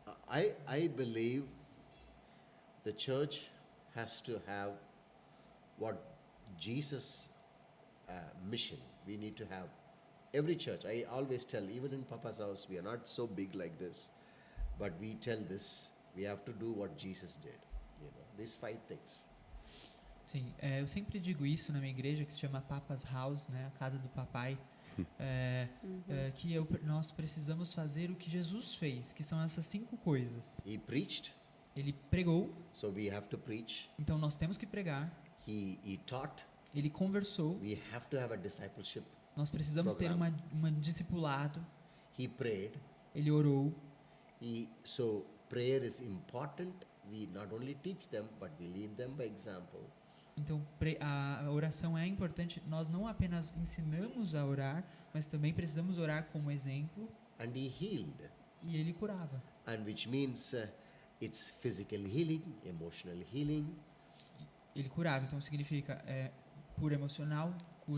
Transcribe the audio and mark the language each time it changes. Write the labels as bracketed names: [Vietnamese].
[English] I believe the church has to have what Jesus' mission. We need to have every church. I always tell, even in Papa's house, we are not so big like this, but we tell this: we have to do what Jesus did. These 5 things. [Portuguese] Sim, eu sempre digo isso na minha igreja, que se chama Papa's House, né, a casa do papai, que nós precisamos fazer o que Jesus fez, que são essas 5 coisas. [English] He preached, [Portuguese] Ele pregou, [English] so we have to preach. [Portuguese] então nós temos que pregar. [English] He taught, [Portuguese] Ele conversou, [English] we have to have a discipleship. [Portuguese] nós precisamos ter uma discipulado. [English] He prayed. [Portuguese] Ele orou. [English] So prayer is important. We not only teach them, but we lead them by example. [Portuguese] Então, a oração é importante. Nós não apenas ensinamos a orar, mas também precisamos orar como exemplo. [English] And he healed, [Portuguese] E ele curava. [English] and which means it's physical healing, emotional healing. [Portuguese] Ele curava, então significa cura emocional, cura